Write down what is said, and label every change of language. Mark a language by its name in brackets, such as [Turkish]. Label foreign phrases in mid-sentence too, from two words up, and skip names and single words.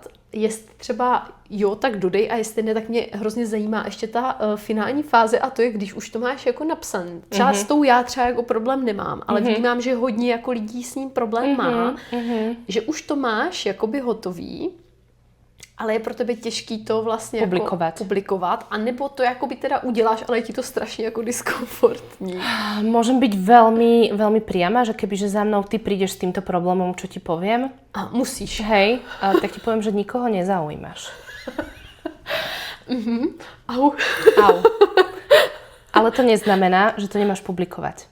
[Czech] Jestli třeba tak dodej a jestli ne, tak mě hrozně zajímá ještě ta finální fáze a to je, když už to máš jako napsané. Třeba s tou já třeba jako problém nemám, ale vnímám, že hodně jako lidí s ním problém má, že už to máš jakoby hotový, ale je pro tebe těžký to vlastně publikovat, a nebo to jakoby teda uděláš, ale je ti to strašně jako diskomfortní. [Slovak] Môžem byť veľmi, veľmi priama, že kebyže za mnou ty prídeš s týmto problémom, čo ti poviem? Musíš. Hej, tak ti poviem, že nikoho nezaujímaš. Au. Ale to neznamená, že to nemáš publikovať.